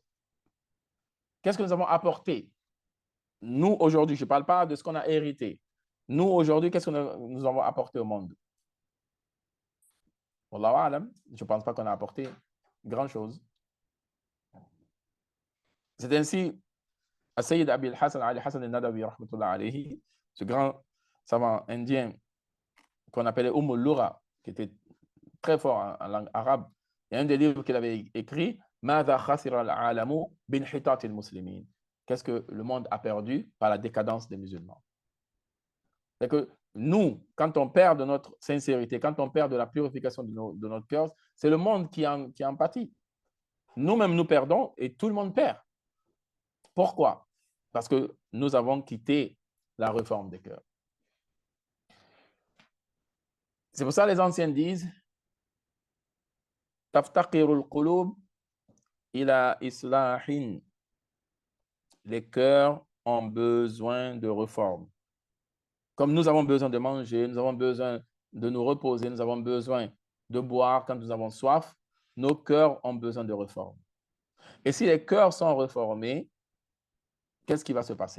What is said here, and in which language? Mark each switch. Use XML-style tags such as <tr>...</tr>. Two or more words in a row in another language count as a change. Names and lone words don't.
<fr>Qu'est-ce que nous avons apporté? Nous, aujourd'hui, je ne parle pas de ce qu'on a hérité. Nous, aujourd'hui, qu'est-ce que nous avons apporté au monde?</fr> <ar>والله أعلم,</ar> <fr>je ne pense pas qu'on a apporté grand-chose. C'est ainsi, Sayyid Abi al-Hassan, Ali Hassan al-Nadawi,</fr> <ar>رحمة الله عليه,</ar> <fr>ce grand savant indien qu'on appelait al-Lugha, qui était très fort en langue arabe. Il y a un des livres qu'il avait écrit,</fr> <ar>ماذا خسر العالم بانحطاط المسلمين.</ar> <fr>Qu'est-ce que le monde a perdu par la décadence des musulmans? C'est que nous, quand on perd de notre sincérité, quand on perd de la purification de notre cœur, c'est le monde qui en pâtit. Nous-mêmes, nous perdons et tout le monde perd. Pourquoi? Parce que nous avons quitté la réforme des cœurs. C'est pour ça que les anciens disent</fr> <ar>تفتقر القلوب إلى إصلاح.</ar> <fr>Les cœurs ont besoin de réforme. Comme nous avons besoin de manger, nous avons besoin de nous reposer, nous avons besoin de boire quand nous avons soif, nos cœurs ont besoin de réforme. Et si les cœurs sont réformés, qu'est-ce qui va se passer?</fr>